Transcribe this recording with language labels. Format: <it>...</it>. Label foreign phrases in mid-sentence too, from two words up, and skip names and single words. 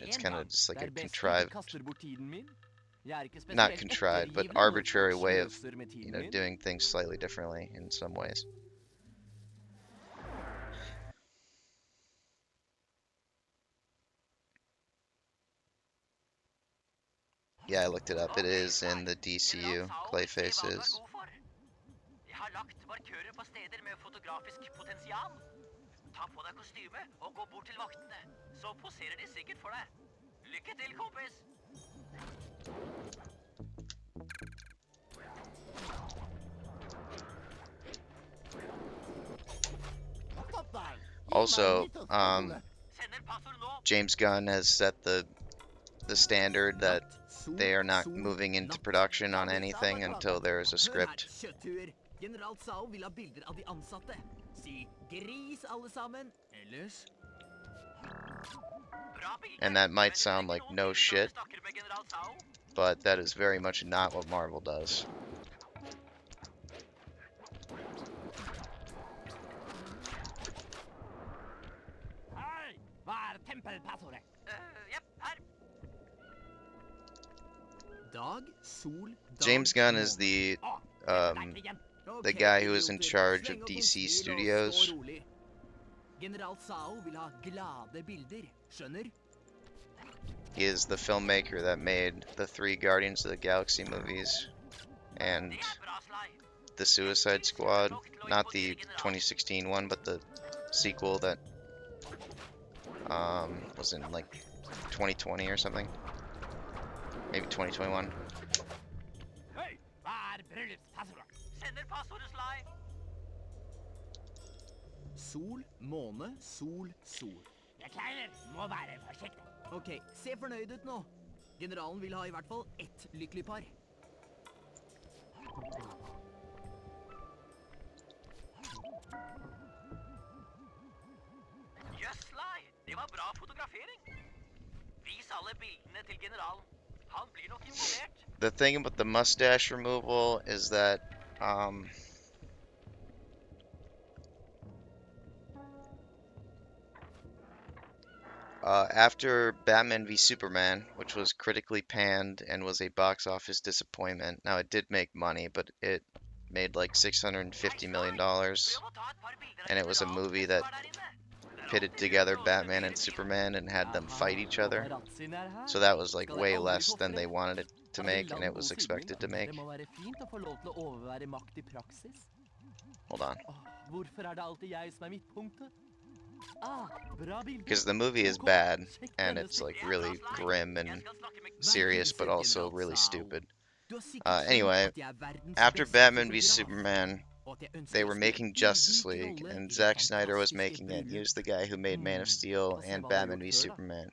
<en>It's kind of just like a contrived, not contrived, but arbitrary way of, you know, doing things slightly differently in some ways. Yeah, I looked it up. It is in the DCU. Clayface is.</en> <no>Jeg har lagt markører på steder med fotografisk potensial. Ta på deg kostyme og gå bort til vaktene. Så poserer de sikkert for deg. Lykke til, kompis!</no> <en>Also, James Gunn has set the standard that they are not moving into production on anything until there is a script.</en> <no>General Tsao vil ha bilder av de ansatte. Si gris alle sammen, ellers...</no> <en>And that might sound like no shit, but that is very much not what Marvel does.</en> <no>Hei, hva tempelpassordet? Jepp, her. Dag, sol, dag...</no> <en>James Gunn is the guy who is in charge of DC Studios.</en> <no>General Tsao vil ha glade bilder, skjønner?</no> <en>He is the filmmaker that made the 3 Guardians of the Galaxy movies and the Suicide Squad, not the 2016 one, but the sequel that was in like 2020 or something, maybe 2021.</en> <no>Hei, hva bryllupspassordet? Sender passordet Sly. Sol, måne, sol, sol. Beklager, må være forsiktig. Ok, se fornøyd ut nå. Generalen vil ha i hvert fall ett lykkelig par. Jøss, Sly, det var bra fotografering. Vis alle bildene til generalen. Han blir nok imponert.</no> <en>The thing about the mustache removal is that after Batman v Superman, which was critically panned and was a box office disappointment. Now it did make money, but it made like $650 million, and it was a movie that pitted together Batman and Superman and had them fight each other. So that was like way less than they wanted it to make, and it was expected to make.</en> <no>Det må være fint å få lov til å overvære makt i praksis.</no> <en>Hold on.</en> <no>Hvorfor det alltid jeg som midtpunktet? Ah, bra bilde.</no> <en>Because the movie is bad, and it's like really grim and serious, but also really stupid. Anyway, after Batman v Superman, they were making Justice League, and Zack Snyder was making it. He was the guy who made Man of Steel and Batman v Superman.</en>